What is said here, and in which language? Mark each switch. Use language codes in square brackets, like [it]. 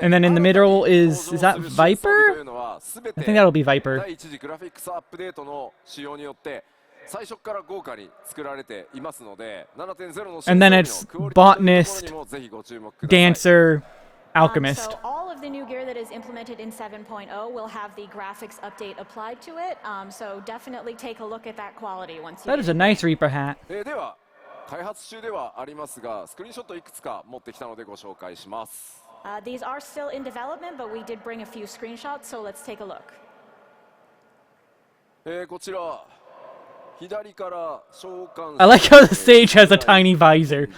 [en] And then in the middle is that Viper? I think that'll be Viper. [ja] 第一次グラフィックスアップデートの仕様によって最初から豪華に作られていますので 7.0 の [en] And then it's Botanist, [ja] もぜひご注目ください。 [en] Dancer, Alchemist. So all of the new gear that is implemented in 7.0 will have the graphics update applied to it. So definitely take a look at that quality once you. That is a nice Reaper hat. [ja] では開発中ではありますがスクリーンショットいくつか持ってきたのでご紹介します。 [en] These are still in development, but we did bring a few screenshots, so let's take a look. [ja] こちら左から召喚 [en] I like how the stage has a tiny visor.